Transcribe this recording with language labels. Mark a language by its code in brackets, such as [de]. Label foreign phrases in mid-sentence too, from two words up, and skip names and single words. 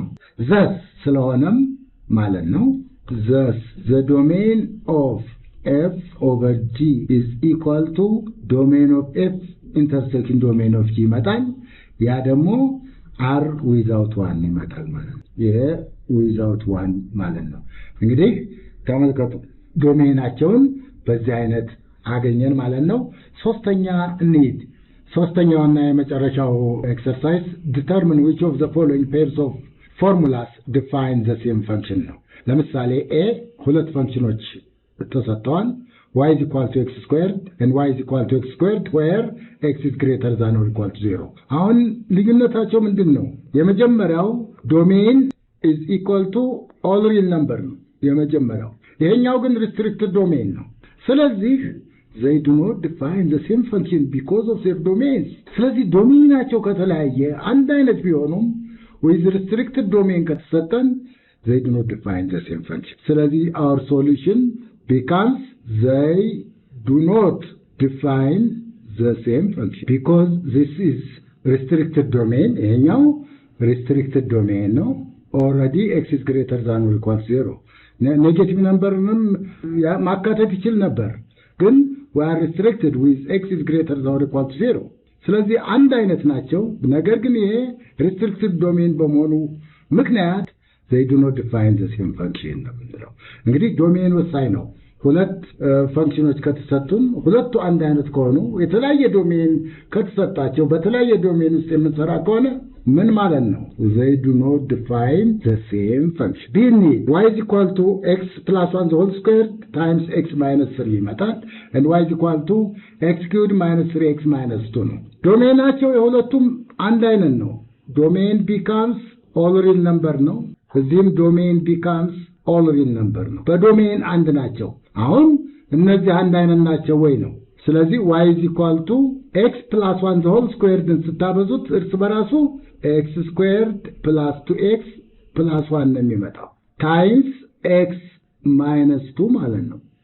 [am] thus ስለሆነም ማለት ነው [en] thus the domain of f over g is equal to domain of f intersection domain of g [am] ይመጣል ያ ደግሞ [en] r without [am] 1 ይመጣል ማለት ነው ይሄ without 1 ማለት ነው እንግዲህ ተመልከቱ ዶሜናቸውን በዚህ አይነት አገኘን ማለት ነው ሶስተኛውና የመጨረሻው ኤክሰርሳይዝ [en] determine which of the following pairs of formulas define the same function [am] ነው ለምሳሌ a ሁለት ፈንክሽኖች ተሰጥተዋል [en] y is equal to x squared and y is equal to x squared where x is greater than or equal to 0 [am] አሁን ልዩነታቸው ምንድነው የመጀመሪያው [en] domain is equal to all real number [am] ነው የመጀመሪያው ይሄኛው ግን [en] restricted domain [am] ነው ስለዚህ [en] they do not define the same function because of their domains [am] ስለዚህ ዶሜናቸው ከተለያየ አንድ አይነት ቢሆኑም [en] with restricted domain ከተሰጠን they do not define the same function ስለዚህ our solution becomes they do not define the same function because this is restricted domain ይሄኛው restricted domain ነው already x is greater than or equal to 0 negative numberንም [am] ማካተት ይችል ነበር ግን [en] we are restricted with x is greater than or equal to 0 [am] ስለዚህ አንድ አይነት ናቸው ነገር ግን ይሄ [en] restricted domain [am] በመሆኑ ምክንያት [en] they do not define the same function [am] ነው እንግዲህ ዶሜን ወሳኝ ነው ሁለት ፈንክሽኖች ከተሰጡን ሁለቱ አንድ አይነት ከሆኑ የተለያየ ዶሜን ከተሰጣቸው በተለያየ ዶሜን ውስጥ የምንሰራ ከሆነ ምን ማለት ነው [en] they do not define the same function [am] ቢኒ [en] y is equal to x plus 1 the whole square times x minus 3 ይመጣል and y is equal to x cubed minus 3x minus 2 [am] ነው ዶሜናቸው የሁለቱም አንድ አይነት ነው [en] domain becomes all real number [am] ነው እዚህም [en] domain becomes all real number [am] ነው በዶሜን አንድ ናቸው አሁን እነዚህ አንድ አይነት ናቸው ወይ ነው ስለዚህ [en] y is equal to x plus 1 the whole square [am] ድን ስታበዙት እርስ በራሱ [en] x squared plus 2x plus 1 [am] ነው የሚመጣው [en] times x minus 2 [am] ማለት ነው